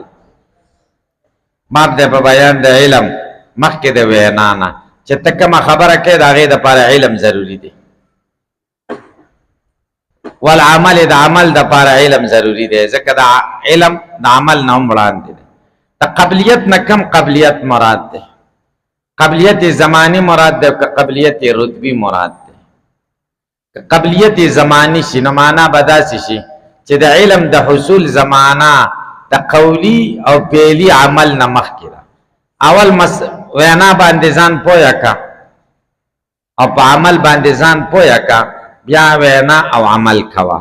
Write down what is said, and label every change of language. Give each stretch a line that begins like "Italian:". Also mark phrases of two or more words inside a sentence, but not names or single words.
Pashto: باب دی په بیان د علم مخکې د وینا نه چې ته کومه خبره کوې د هغې دپاره علم ضروري دی، والعمل د عمل دپاره علم ضروري دی، ځکه د علم د عمل نه هم وړاندې دی. د قبلیت نه کم قبلیت مراد دی، قبلیت زمانی مراد دی که قبلیت رتبی مراد دی. که قبلیت زمانی شي نو معنا به داسې شي چې د علم د حصول زمانه د قولی او فعلی عمل نه مخکې ده. اول وینا باندې ځان پویه کا او په عمل باندې ځان پویه کا، بیا وینا او عمل کوا.